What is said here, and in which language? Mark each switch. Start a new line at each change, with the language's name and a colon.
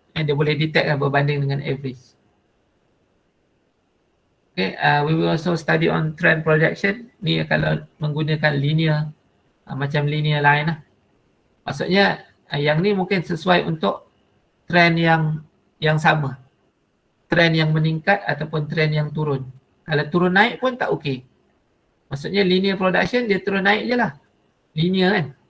Malay: Dia boleh detect lah berbanding dengan average.
English: Okay, we will also study on trend projection.
Malay: Ni kalau menggunakan linear, macam linear line lah. Maksudnya yang ni mungkin sesuai untuk trend yang sama. Trend yang meningkat ataupun trend yang turun. Kalau turun naik pun tak okey. Maksudnya linear production dia turun naik je lah. Linear kan.